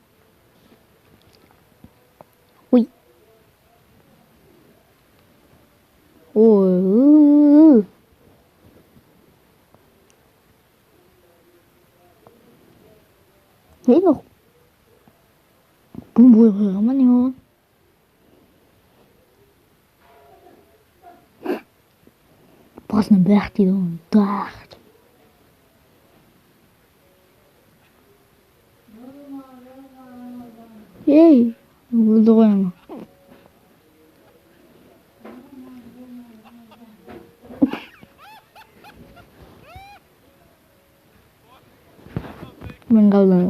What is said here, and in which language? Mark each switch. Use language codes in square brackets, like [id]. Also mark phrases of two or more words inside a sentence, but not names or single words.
[tr] Uy. Oy. Hey no. Bomba koyuyorum lan ya. [nl] Pas naar weg die dan. Daar. Yay. [tr] Buldu koyama. Ben kaldım.